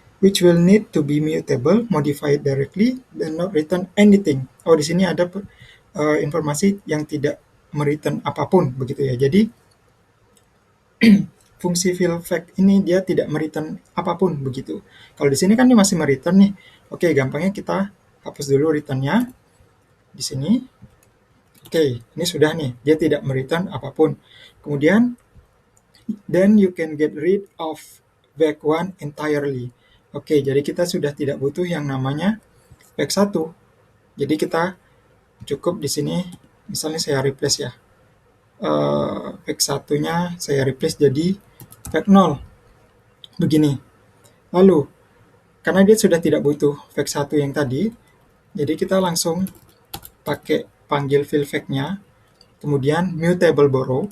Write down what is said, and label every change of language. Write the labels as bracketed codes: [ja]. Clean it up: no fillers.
[en] Which will need to be mutable, modified directly, then not return anything. [id] Oh, di sini ada informasi yang tidak mereturn apapun, begitu ya. Jadi, fungsi fill fact ini dia tidak mereturn apapun, begitu. Kalau di sini kan dia masih mereturn nih. Oke, gampangnya kita hapus dulu returnnya di sini. Oke, ini sudah nih, dia tidak mereturn apapun. Kemudian, [en] then you can get rid of back one entirely. [id] Oke, jadi kita sudah tidak butuh yang namanya back 1. Jadi kita cukup di sini, misalnya saya replace ya. Back 1-nya saya replace jadi back 0. Begini. Lalu, karena dia sudah tidak butuh back 1 yang tadi, jadi kita langsung pakai panggil fill fact-nya, kemudian mutable borrow.